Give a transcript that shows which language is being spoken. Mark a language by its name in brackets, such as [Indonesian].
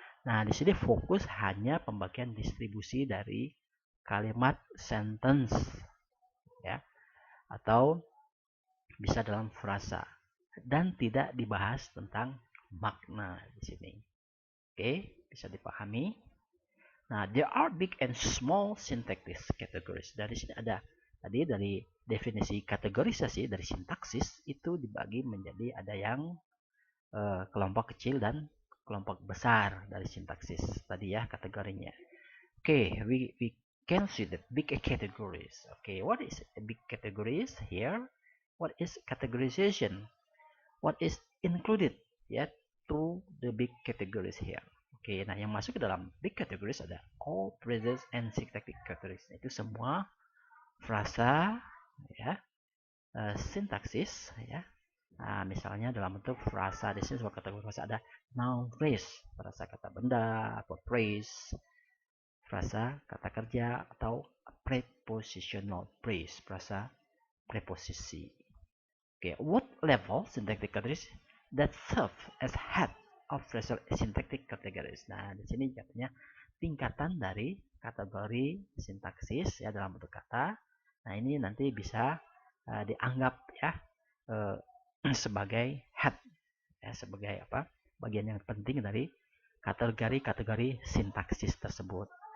[Indonesian] Nah, di sini fokus hanya pembagian distribusi dari kalimat sentence atau bisa dalam frasa dan tidak dibahas tentang makna di sini. Oke, bisa dipahami. [English] Nah, there are big and small syntactic categories. [Indonesian] Dari sini ada tadi dari definisi kategorisasi dari sintaksis itu dibagi menjadi ada yang kelompok kecil dan kelompok besar dari sintaksis tadi kategorinya. [English] Oke, we can see the big categories. Okay, what is a big categories here? What is categorization? What is included to the big categories here? [Indonesian] Oke, nah yang masuk ke dalam big categories ada [English] all phrases and syntactic categories. [Indonesian] Itu semua frasa sintaksis Nah, misalnya dalam bentuk frasa di sini sebuah kategori frasa ada noun phrase, frasa kata benda atau phrase, frasa kata kerja atau prepositional phrase, frasa preposisi. [English] Okay, what level syntactic categories that serve as head of phrasal syntactic categories. [Indonesian] Nah, di sini katanya tingkatan dari kategori sintaksis dalam bentuk kata. Nah, ini nanti bisa dianggap sebagai head sebagai bagian yang penting dari kategori-kategori sintaksis tersebut.